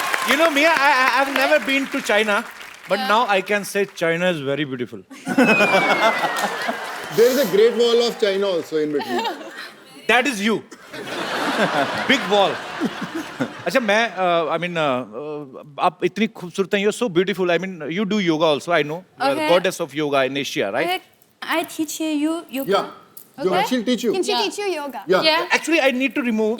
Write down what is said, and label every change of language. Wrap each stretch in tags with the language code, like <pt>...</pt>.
<en>You know, Mia, I've never been to China, but now I can say China is very beautiful. There is a great wall of China also in between. That is you. Big wall.</en> <hi>अच्छा मैं</hi> <en>I mean</en> <hi>आप इतनी खूबसूरत हैं,</hi> <en>you're so beautiful. I mean you do yoga also. I know. You are Okay. goddess of yoga in Asia, right? I teach you yoga. Yeah. Okay. She'll teach you. Can she teach you yoga? Yeah. Yeah. Actually, I need to remove.</en>